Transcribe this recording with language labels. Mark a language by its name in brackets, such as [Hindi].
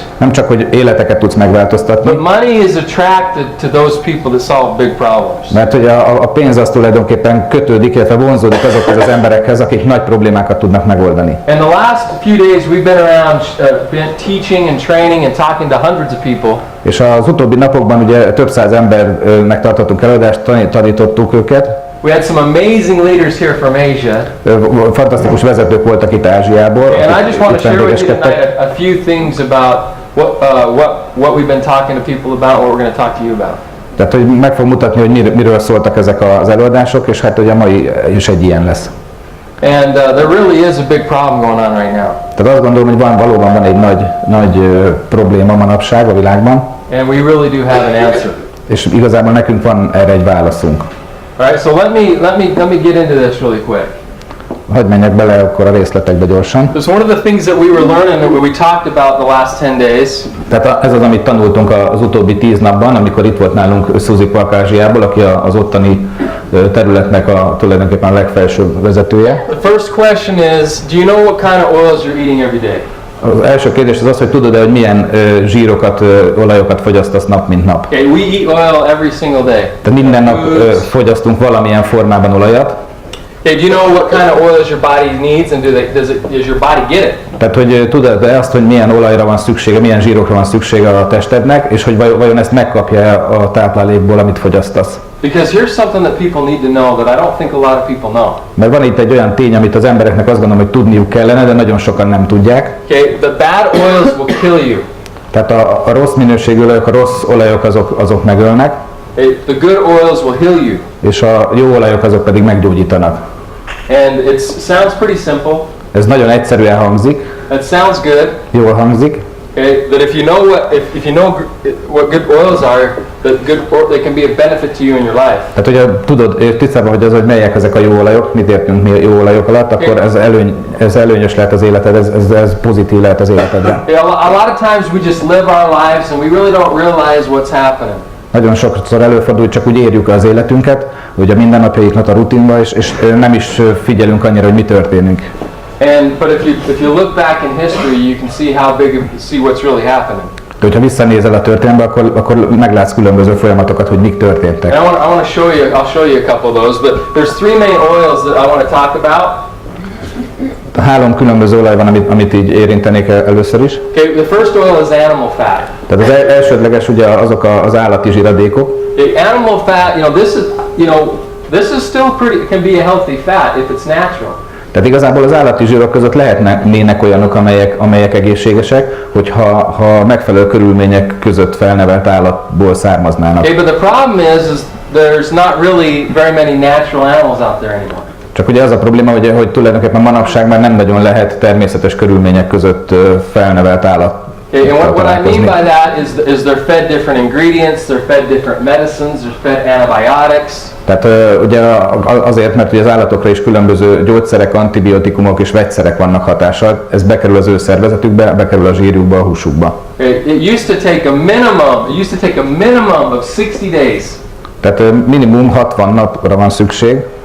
[Hungarian] nem csak, hogy életeket tudsz megváltoztatni, [English] but money is attracted to those people that solve big problems. [Hungarian] mert hogy a pénz az tulajdonképpen kötődik, illetve vonzódik azokhoz az emberekhez, akik nagy problémákat tudnak megoldani. [English] And the last few days we've been around been teaching and training and talking to hundreds of people. [Hungarian] És az utóbbi napokban ugye több száz embernek tartottunk előadást, tanítottuk őket. [English] We had some amazing leaders here from Asia. [Hungarian] Fantasztikus vezetők voltak itt Ázsiából, [English] And I just want [Hungarian] akik [English] to [Hungarian] itt [English] share with you [Hungarian] vendégeskedtek. [English] tonight a few things about what we've been talking to people about, what we're going to talk to you about. [Hungarian] Tehát, hogy meg fog mutatni, hogy miről szóltak ezek az előadások, és hát ugye a mai is egy ilyen lesz. [English] And there really is a big problem going on right now. [Hungarian] Tehát azt gondolom, hogy valóban van egy nagy probléma manapság a világban, [English] And we really do have an answer. [Hungarian] és igazából nekünk van erre egy válaszunk. [English] All right, so let me get into this really quick. [Hungarian] Hadd menjek bele akkor a részletekbe gyorsan. [English] Because one of the things that we were learning, that we talked about the last 10 days, [Hungarian] Tehát ez az, amit tanultunk az utóbbi 10 napban, amikor itt volt nálunk Suzy Park Ázsiából, aki az ottani területnek tulajdonképpen a legfelsőbb vezetője. [English] the first question is, do you know what kind of oils you're eating every day? [Hungarian] Az első kérdés az, hogy tudod-e, hogy milyen zsírokat, olajokat fogyasztasz nap mint nap. [English] Okay, we eat oil every single day. [Hungarian] Tehát minden nap [English] Foods. [Hungarian] fogyasztunk valamilyen formában olajat. [English] Okay, do you know what kind of oils your body needs, and does your body get it? [Hungarian] Tehát, hogy tudod-e azt, hogy milyen olajra van szüksége, milyen zsírokra van szüksége a testednek, és hogy vajon ezt megkapja a táplálékból, amit fogyasztasz. [English] Because here's something that people need to know that I don't think a lot of people know. [Hungarian] Mert van itt egy olyan tény, amit az embereknek azt gondolom, hogy tudniuk kellene, de nagyon sokan nem tudják. [English] Okay, the bad oils will kill you. [Hungarian] Tehát a rossz minőségű olajok, a rossz olajok azok megölnek, [English] The good oils will heal you. [Hungarian] és a jó olajok azok pedig meggyógyítanak. [English] And it sounds pretty simple. [Hungarian] Ez nagyon egyszerűen hangzik, [English] It sounds good. [Hungarian] jól hangzik, [English] Okay, that if you know what good oils are, they can be a benefit to you in your life. [Hungarian] Tehát, hogyha tudod, tisztában vagy az, hogy melyek ezek a jó olajok, mit értünk mi jó olajok alatt, akkor ez előnyös lehet az életed, ez pozitív lehet az életedre. [English] A lot of times we just live our lives and we really don't realize what's happening. [Hungarian] Nagyon sokszor előfordul, csak úgy érjük az életünket, ugye a mindennapjaiknak a rutinba, és nem is figyelünk annyira, hogy mi történik. [English] But if you look back in history, you can see what's really happening. [Hungarian] De hogyha visszanézel a történelembe, akkor meglátsz különböző folyamatokat, hogy mik történtek. [English] And I'll show you a couple of those, but there's three main oils that I want to talk about. [Hungarian] 3 különböző olaj van, amit így érintenék először is. [English] Okay, the first oil is animal fat. [Hungarian] Tehát az elsődleges ugye azok az állati zsiradékok. [English] Animal fat, this is still can be a healthy fat if it's natural. [Hungarian] Tehát igazából az állati zsírok között lehetnének olyanok, amelyek egészségesek, hogyha megfelelő körülmények között felnevelt állatból származnának. [English] Okay, but the problem is there's not really very many natural animals out there anymore. [Hungarian] Csak ugye az a probléma, hogy tulajdonképpen manapság már nem nagyon lehet természetes körülmények között felnevelt állat. [English] Okay, and what I mean by that is they're fed different ingredients, they're fed different medicines, they're fed antibiotics. [Hungarian] Tehát ugye azért, mert ugye az állatokra is különböző gyógyszerek, antibiotikumok és vegyszerek vannak hatással, ez bekerül az ő szervezetükbe, bekerül a zsírjukba, a húsukba. [English] It used to take a minimum of 60 days. [Hungarian] Tehát minimum 60 napra van szükség.